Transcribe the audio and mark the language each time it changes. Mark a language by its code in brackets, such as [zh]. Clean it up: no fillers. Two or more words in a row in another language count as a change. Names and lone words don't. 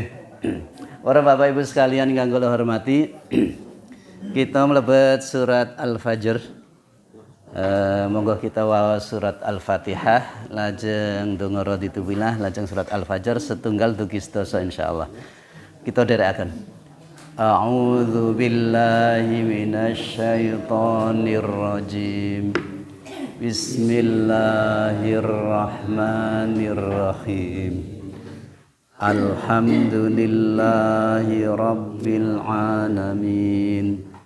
[jv] Para Bapak Ibu sekalian ingkang kula hormati, kita mlebet surat Al-Fajr. Monggo kita waos surat Al-Fatihah, lajeng donga [ar] رضيت بالله, [jv] lajeng surat Al-Fajr setunggal dugi sedasa insyaallah. Kita dherekaken. [ar] أعوذ بالله من الشيطان الرجيم. بسم الله الرحمن الرحيم. الحمد لله رب العالمين.